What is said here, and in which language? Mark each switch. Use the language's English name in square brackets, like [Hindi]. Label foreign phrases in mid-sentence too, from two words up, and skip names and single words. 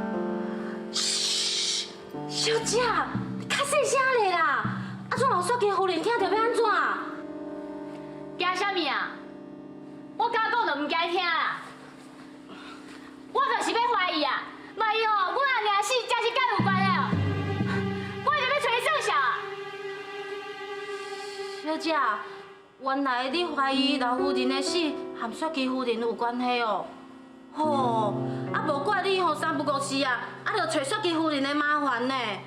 [Min Nan Chinese] 小姐，你较细声咧啦！怎有煞叫夫人听到要安怎？惊啥物啊？我敢讲就唔惊听啦。我就是要怀疑啊！万一吼，阮阿娘死真是甲有关的，我就要找伊算账啊！小姐，原来你怀疑老夫人的死和雪姬夫人有关系哦。吼，无怪你吼三不五时啊，就找雪姬夫人的麻烦呢。